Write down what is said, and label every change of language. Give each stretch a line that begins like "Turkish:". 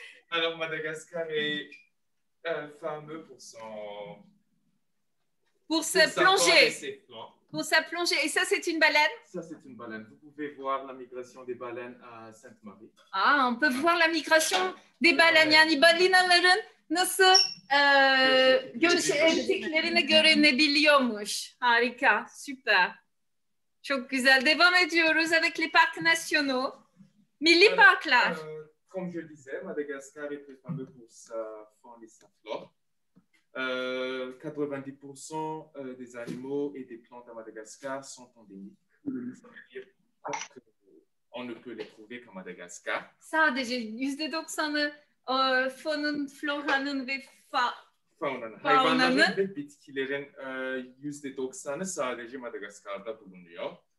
French: Alors, Madagascar est fameux Pour sa plongée. ses flancs. Pour sa plongée. Et ça, c'est une baleine? Ça, c'est une baleine. Vous pouvez voir la migration des baleines à Sainte-Marie. On peut voir la migration des baleines.
Turkish: Yani balinaların nasıl göç ettiklerini görebiliyormuş. Harika, süper. Çok güzel. Devam ediyoruz
French: avec les parcs nationaux.
Turkish: Milli parklar.
French: Comme je disais, Madagascar est très fameux pour sa faune et sa flore. 90% des animaux et des plantes à Madagascar sont endémiques. C'est-à-dire qu'on ne peut les trouver qu'à Madagascar.
Turkish: Sadece %90'ı fonun, floranın ve Faunanın, hayvanların ve bitkilerin %90'ı sadece Madagaskar'da bulunuyor.